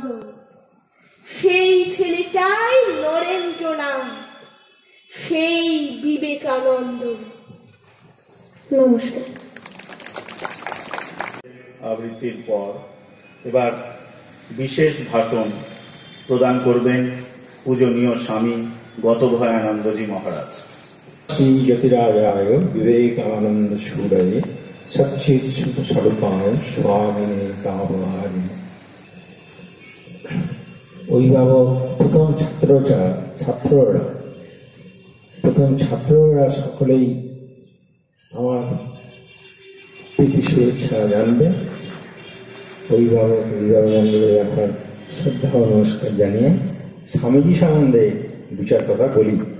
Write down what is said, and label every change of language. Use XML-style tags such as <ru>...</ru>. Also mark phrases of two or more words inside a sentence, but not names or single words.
<bn>সেই ছেলেটাই নরেন্দ্রনাথ, সেই বিবেকানন্দ। নমস্কার। আবৃত্তির পর এবার বিশেষ ভাষণ প্রদান করবেন পূজনীয় স্বামী গতভয়ানন্দজি মহারাজ।</bn> <sa>श्री यतिराजाय विवेकानंद सूरये सच्चित स्वरूपाय स्वामिने तापहारिणे।</sa> <bn>অভিভাবক, প্রথম ছাত্ররা সকলেই আমার প্রীতি শুভেচ্ছা জানবে। অভিভাবকমণ্ডলী এখন শ্রদ্ধা ও নমস্কার জানিয়ে স্বামীজি সম্বন্ধে দু চার কথা বলি।</bn>